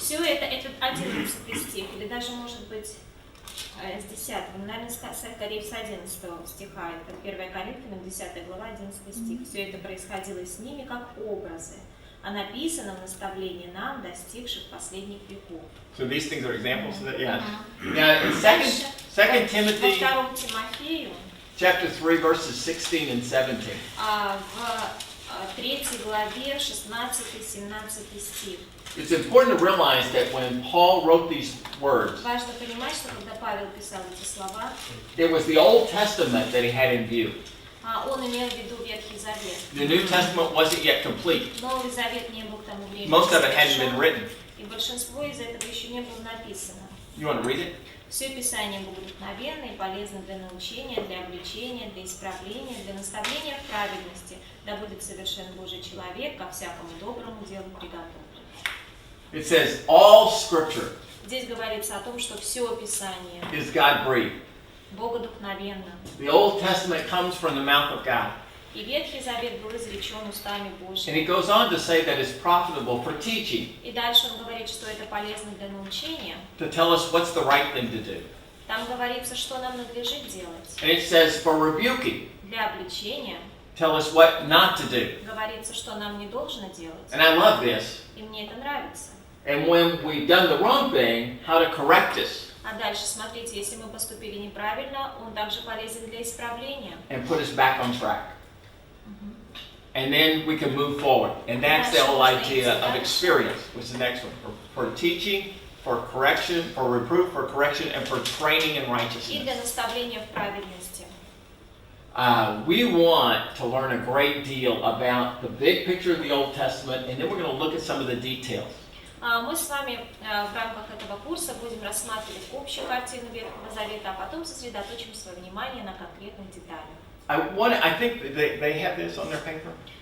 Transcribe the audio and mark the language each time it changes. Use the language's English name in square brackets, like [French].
[Russian] Все это 11 стих, или даже может быть с 10, наверное, скорее с 11 стиха, это 1 Коринфянам 10 глава, 11 стих. Все это происходило с ними как образы, а написано в наставлении нам, достигших последних веков. [English] So these things are examples of that? Yeah. Now, in 2 Timothy [Russian] Во 2 Тимофею, [English] chapter 3, verses 16 and 17. [Russian] в 3 главе 16-17 стих. [English] It's important to realize that when Paul wrote these words, [Russian] Важно понимать, что когда Павел писал эти слова, [English] it was the Old Testament that he had in view. [Russian] он имел в виду Ветхий Завет. [English] The New Testament wasn't yet complete. [Russian] Новый Завет не был к тому времени [English] Most of it hadn't been [Russian] завершен, [English] written. [Russian] и большинство из этого еще не было написано. [English] You want to read it? [Russian] Все Писание богодухновенно и полезно для научения, для обличения, для исправления, для наставления в праведности, да будет совершен Божий человек, ко всякому доброму делу приготовлен. [English] It says, all scripture [Russian] Здесь говорится о том, что все Писание [English] is God-breathed. [Russian] богодухновенно. [English] The Old Testament comes from the mouth of God. [Russian] И Ветхий Завет был изречен устами [English] And [Russian] Божьими. [English] he goes on to say that it's profitable for teaching, [Russian] И дальше он говорит, что это полезно для научения. [English] to tell us what's the right thing to do. [Russian] Там говорится, что нам надлежит делать. [English] And it says for rebuking, [Russian] Для обличения [English] tell us what not to do. [Russian] говорится, что нам не должно делать. [English] And I love this. [Russian] И мне это нравится. [English] And when we've done the wrong thing, how to correct us [Russian] А дальше, смотрите, если мы поступили неправильно, он также полезен для исправления. [English] and put us back on track. And then we can move forward. And that's the whole idea of experience, which is the next one. For teaching, for correction, for reproof, for correction, and for training in [Russian] И для [English] righteousness. [Russian] наставления в праведности. [English] We want to learn a great deal about the big picture of the Old Testament, and then we're going to look at some of the details. [Russian] Мы с вами в рамках этого курса будем рассматривать общую картину Ветхого Завета, а потом сосредоточим свое внимание на конкретных деталях. [English] I think they have this on their paper.